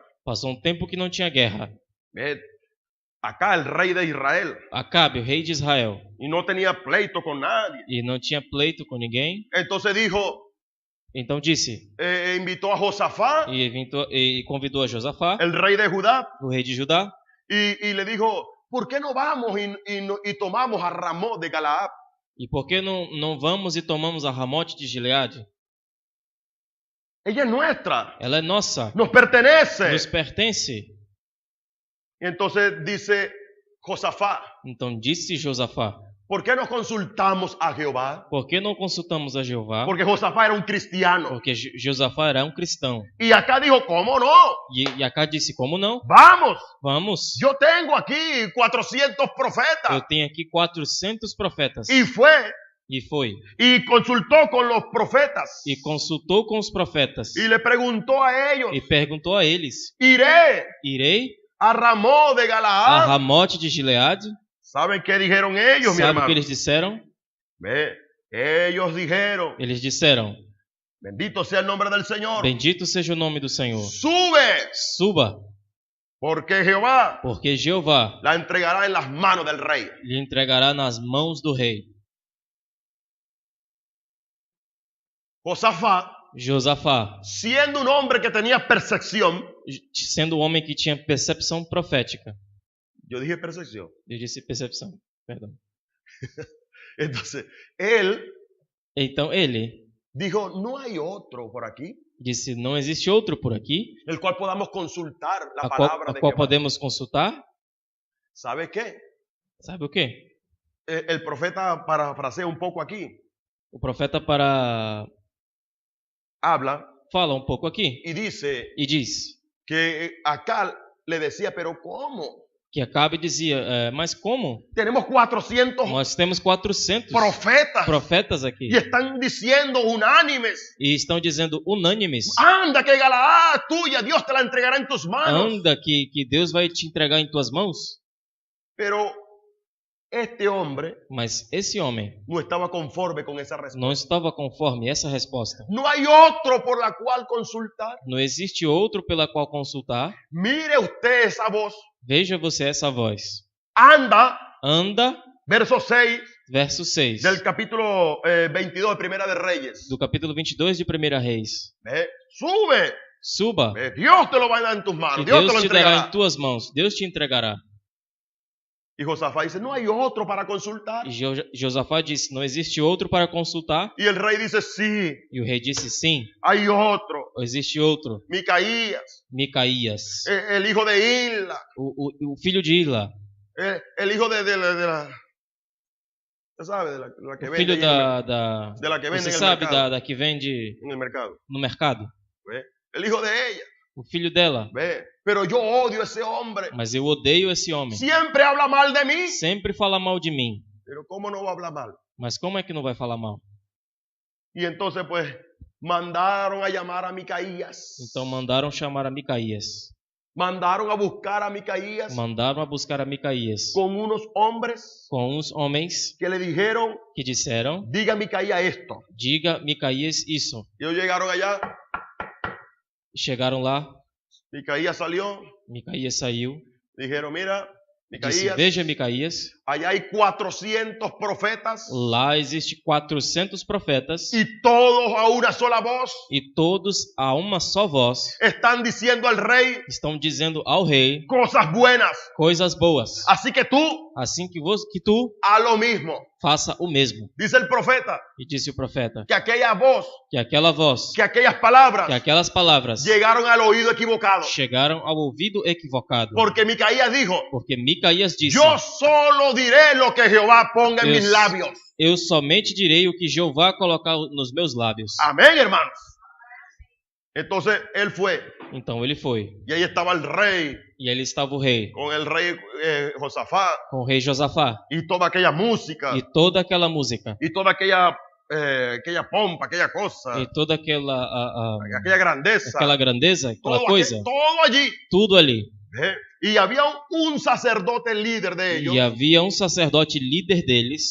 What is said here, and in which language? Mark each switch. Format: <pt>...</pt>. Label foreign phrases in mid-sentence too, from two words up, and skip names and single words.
<pt>passou um tempo que não tinha guerra.</pt> <es>Acá el rey de Israel.</es> <pt>Acabe, o rei de Israel,</pt> <es>Y no tenía pleito con nadie.</es> <pt>e não tinha pleito com ninguém.</pt> <es>Entonces dijo,</es> <pt>Então disse,</pt> <es>invitó a Josafá,</es> <pt>e convidou a Josafá,</pt> <es>el rey de Judá,</es> <pt>o rei de Judá,</pt> <es>y le dijo, ¿por qué no vamos y tomamos a Ramón de Galaad?</es> <pt>e por que não vamos e tomamos a Ramote de Gileade?</pt> <es>Ella es nuestra,</es> <pt>Ela é nossa,</pt> <es>nos pertenece.</es> <pt>nos pertence.</pt> <es>Y entonces dice Josafá,</es> <pt>Então disse Josafá,</pt> <es>¿por qué no consultamos a Jehová?</es> <pt>por que não consultamos a Jeová?</pt> <es>Porque Josafá era un cristiano.</es> <pt>Porque Josafá era um cristão.</pt> <es>Y acá dijo, ¿cómo no?</es> <pt>E Acá disse, como não?</pt> <es>Vamos,</es> <pt>Vamos.</pt> <es>yo tengo aquí 400 profetas.</es> <pt>Eu tenho aqui 400 profetas.</pt> <es>Y fue</es> <pt>E foi.</pt> <es>y consultó con los profetas.</es> <pt>E consultou com os profetas.</pt> <es>Y le preguntó a ellos,</es> <pt>E perguntou a eles,</pt> <es>iré</es> <pt>irei</pt> <es>a Ramón de</es> <pt>a</pt> <es>Galaad.</es> <pt>Ramote de Gileade?</pt> <es>¿Saben qué dijeron ellos, mi</es> <pt>Sabe o</pt> <es>hermano?</es> <pt>que eles disseram?</pt> <es>Ve, ellos dijeron,</es> <pt>Eles disseram,</pt> <es>bendito sea el nombre del Señor.</es> <pt>bendito seja o nome do Senhor.</pt> <es>Sube,</es> <pt>Suba,</pt> <es>porque Jehová</es> <pt>porque Jeová</pt> <es>la entregará en las manos del rey.</es> <pt>lhe entregará nas mãos do rei.</pt> <es>Josafá, Siendo un hombre que tenía percepción,</es> <pt>sendo um homem que tinha percepção profética.</pt> <es>yo dije percepción,</es> <pt>Eu disse percepção, perdão.</pt> <es>entonces él</es> <pt>Então ele</pt> <es>dijo, no hay otro por aquí,</es> <pt>disse, não existe outro por aqui,</pt> <es>el cual podamos consultar la</es> <pt>a</pt> <es>palabra de</es> <pt>qual</pt> <es>Jehová.</es> <pt>podemos consultar.</pt> <es>¿Sabe qué?</es> <pt>Sabe o quê?</pt> <es>El profeta parafrasea un poco aquí.</es> <pt>O profeta</pt> <es>habla</es> <pt>fala um pouco aqui</pt> <es>y dice</es> <pt>e diz</pt> <es>que Acab le decía, pero ¿cómo?</es> <pt>que Acabe dizia, mas como?</pt> <es>Tenemos 400</es> <pt>Nós temos 400 profetas aqui</pt> <es>y están diciendo unánimes,</es> <pt>e estão dizendo unânimes,</pt> <es>anda que Galaad es tuya, Dios te la entregará en tus manos.</es> <pt>anda que Deus vai te entregar em tuas mãos.</pt> <es>Pero este hombre</es> <pt>Mas esse homem</pt> <es>no estaba conforme con esa respuesta.</es> <pt>não estava conforme essa resposta.</pt> <es>No hay otro por la cual consultar.</es> <pt>Não existe outro pela qual consultar.</pt> <es>Mire usted esa voz.</es> <pt>Veja você essa voz.</pt> <es>Anda,</es> <pt>Anda,</pt> <es>verso 6</es> <pt>verso 6</pt> <es>del capítulo 22 de Primera de Reyes.</es> <pt>do capítulo 22 de 1 Reis.</pt> <es>Sube,</es> <pt>Suba,</pt> <es>Dios te lo va a dar en tus</es> <pt>que</pt> <es>manos, Dios te lo</es> <pt>Deus te dará</pt> <es>entregará.</es> <pt>em tuas mãos. Deus te entregará.</pt> <es>Y Josafat dice, no hay otro para consultar.</es> <pt>E Josafá disse, não existe outro para consultar?</pt> <es>Y el rey dice, sí,</es> <pt>E o rei disse, sim,</pt> <es>hay otro.</es> <pt>existe outro.</pt> <es>Micaías,</es> <pt>Micaías,</pt> <es>el hijo de Isla,</es> <pt>o filho de Ila,</pt> <es>el hijo de la usted sabe, de la que</es> <pt>o</pt> <es>vende</es> <pt>filho</pt> <es>ahí de la que vende</es> <pt>Você</pt> <es>en el</es> <pt>sabe</pt> <es>mercado.</es> <pt>da que vende</pt> <es>En el mercado.</es> <pt>no mercado?</pt> <es>¿Ve? El hijo de ella.</es> <pt>O filho dela.</pt> <es>¿Ve? Pero yo odio a ese hombre.</es> <pt>Mas eu odeio esse homem.</pt> <es>Siempre habla mal de mí.</es> <pt>Sempre fala mal de mim.</pt> <es>Pero ¿cómo no va a hablar mal?</es> <pt>Mas como é que não vai falar mal?</pt> <es>Y entonces pues mandaron a llamar a Micaías.</es> <pt>Então mandaram chamar a Micaías.</pt> <es>Mandaron a buscar a Micaías</es> <pt>Mandaram a buscar a Micaías</pt> <es>con unos hombres</es> <pt>com uns homens</pt> <es>que le dijeron,</es> <pt>que disseram,</pt> <es>diga a Micaías esto.</es> <pt>diga Micaías isso.</pt> <es>Y ellos llegaron allá,</es> <pt>Chegaram lá,</pt> <es>Micaías salió,</es> <pt>Micaías saiu,</pt> <es>dijeron, mira,</es> <pt>disse,</pt> <es>Micaías,</es> <pt>veja Micaías,</pt> <es>allá hay 400 profetas</es> <pt>lá existe 400 profetas</pt> <es>y todos a una sola voz</es> <pt>e todos a uma só voz</pt> <es>están diciendo al rey</es> <pt>estão dizendo ao rei</pt> <es>cosas buenas.</es> <pt>coisas boas.</pt> <es>Así que tú</es> <pt>Assim que tu</pt> <es>haz lo mismo.</es> <pt>faça o mesmo.</pt> <es>Dice el profeta</es> <pt>E disse o profeta</pt> <es>que aquella voz,</es> <pt>que aquela voz,</pt> <es>que aquellas palabras</es> <pt>que aquelas palavras</pt> <es>llegaron al oído equivocado.</es> <pt>chegaram ao ouvido equivocado.</pt> <es>Porque Micaías dijo,</es> <pt>Porque Micaías disse,</pt> <es>yo solo diré lo que Jehová ponga en Dios. mis labios.</es> <pt>eu somente direi o que Jeová colocar nos meus lábios.</pt> <es>Amén, hermanos. Entonces él fue</es> <pt>Então ele foi.</pt> <es>y ahí estaba el rey</es> <pt>E ali estava o rei,</pt> <es>con el rey Josafat</es> <pt>com o rei Josafá.</pt> <es>y toda aquella música</es> <pt>E toda aquela música,</pt> <es>y toda aquella pompa, aquella cosa,</es> <pt>e toda aquela</pt> <es>aquella grandeza,</es> <pt>aquela grandeza, aquela coisa,</pt> <es>todo allí.</es> <pt>tudo ali.</pt> <es>Y había un sacerdote líder de ellos,</es> <pt>E havia um sacerdote líder deles,</pt>